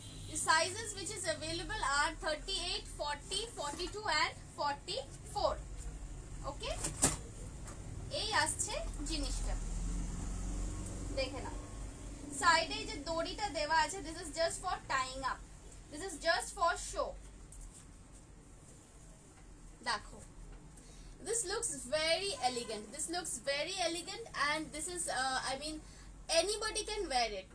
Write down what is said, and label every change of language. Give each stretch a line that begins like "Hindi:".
English: The sizes which is available are 38, 40, 42 and 44.
Bangla: Okay, এই আসছে জিনিসটা, দেখে নাও। সাইডে যে দড়িটা দেওয়া আছে,
English: this is just for tying up, this is just for show। দেখো, this looks very elegant, this looks very elegant, and this is I mean anybody can wear it.